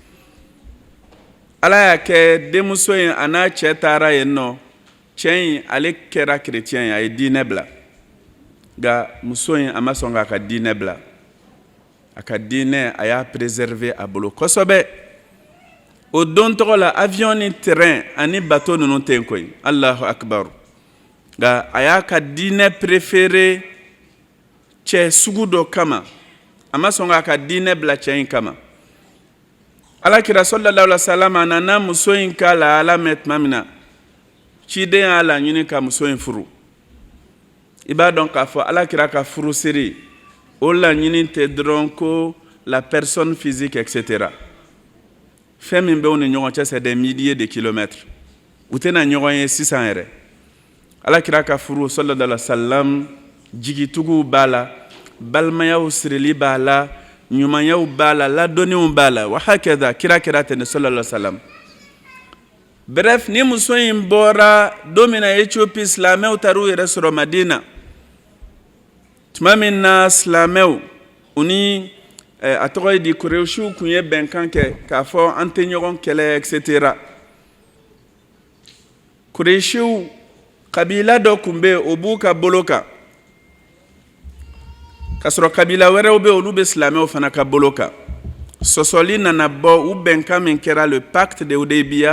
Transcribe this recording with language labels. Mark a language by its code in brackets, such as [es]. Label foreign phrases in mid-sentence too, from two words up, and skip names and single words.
[bm] Ala y'a kɛ denmuso in a n'a cɛ taara yen nɔ cɛ in ale kɛra chrétien ye a ye diinɛ bila nka muso in a ma sɔn k'a ka diinɛ bila a ka diinɛ a y'a préserver a bolo kosɛbɛ o don tɔgɔ la avion ni terrain ani bateau ninnu tɛ yen koyi [ar] الله أكبر [bm] nka a y'a ka diinɛ préféré cɛ sugu dɔ kama a ma sɔn k'a ka diinɛ bila cɛ in kama Alakira [ar] صلى الله عليه وسلم [bm] a nana muso in ka lahala mɛn tuma min na ciden y'a laɲini ka muso in furu i b'a dɔn k'a fɔ Alakira ka furusiri o laɲini tɛ dɔrɔn ko la [fr] personne physique etc. [bm] fɛn min bɛ u ni ɲɔgɔn cɛ [fr] c'est des milliers de kilomètres [bm] u tɛna ɲɔgɔn ye sisan yɛrɛ Alakira ka furu [ar] صلى الله عليه وسلم [bm] jigituguw b'a la balimayaw sirili b'a la ɲumanyaw b'a la ladɔnniw b'a la wa hakɛda kira kɛra ten [ar] صلى الله عليه وسلم [bm] bref ni muso in bɔra don min na Éthiopie silamɛw taar'u yɛrɛ sɔrɔ Madina tuma min na silamɛw u ni a tɔgɔ ye di Kurɛšiw kun ye bɛnkan kɛ k'a fɔ an tɛ ɲɔgɔn kɛlɛ etc. Kurɛšiw kabila dɔ kun bɛ yen o b'u ka bolo kan k'a sɔrɔ kabila wɛrɛw bɛ yen olu bɛ silamɛw fana ka bolo kan sɔsɔli nana bɔ u bɛnkan min kɛra [fr] le pacte de Hudaybiya